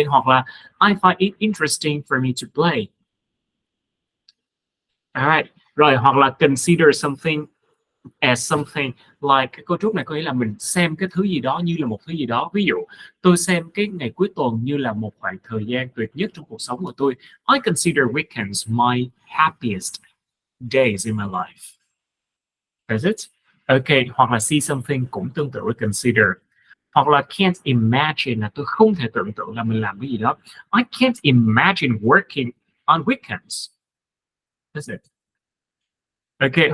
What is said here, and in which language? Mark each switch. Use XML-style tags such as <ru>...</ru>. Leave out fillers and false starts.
<en>Hoặc là I find it interesting for me to play. Alright.</en> <vi>Rồi hoặc là</vi> <en>consider something as something,</en> <vi>like cái cấu trúc này có nghĩa là mình xem cái thứ gì đó như là một thứ gì đó. Ví dụ tôi xem cái ngày cuối tuần như là một khoảng thời gian tuyệt nhất trong cuộc sống của tôi.</vi> <en>I consider weekends my happiest days in my life. Is it? Ok.</en> <vi>Hoặc là see something cũng tương tự với consider. Hoặc là</vi> <en>can't imagine</en> <vi>là tôi không thể tưởng tượng là mình làm cái gì đó.</vi> <en>I can't imagine working on weekends. Is it? Okay.</en>